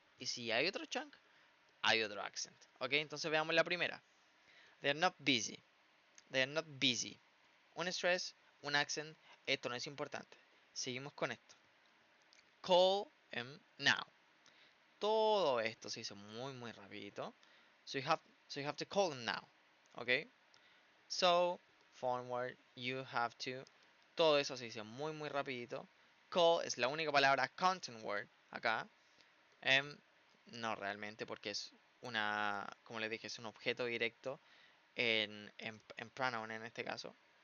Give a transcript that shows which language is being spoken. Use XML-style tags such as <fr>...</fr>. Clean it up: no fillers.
<es>Y si hay otro chunk, hay otro accent. ¿Ok? Entonces veamos la primera.</es> <en>They're not busy. They're not busy.</en> <es>Un stress, un accent. Esto no es importante. Seguimos con esto.</es> <en>Call him now.</en> <es>Todo esto se hizo muy muy rapidito.</es> <en>So you have to call him now. ¿Ok? So, forward, you have to.</en> <es>Todo eso se hizo muy muy rapidito. Call es la única palabra content word acá. No realmente porque es una, como les dije, es un objeto directo en pronoun en este caso.</es>